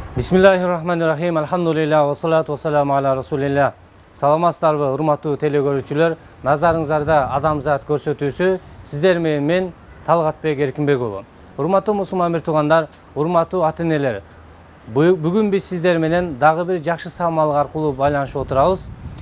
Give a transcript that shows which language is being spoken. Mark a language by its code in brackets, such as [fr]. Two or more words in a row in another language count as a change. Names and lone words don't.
[ar] بسم الله الرحمن الرحيم. الحمد لله والصلاة والسلام على رسول الله. [ky] Саламатсыздарбы, урматтуу телекөрүүчүлөр? Назарыңыздарда адамзат көрсөтүүсү сиздер менен мен Талгатбек Эркинбек уулу. Урматтуу мусулман бир туугандар, урматтуу ата-энелер. Бүгүн биз сиздер менен дагы бир жакшы самал аркылуу байланышып отурабыз.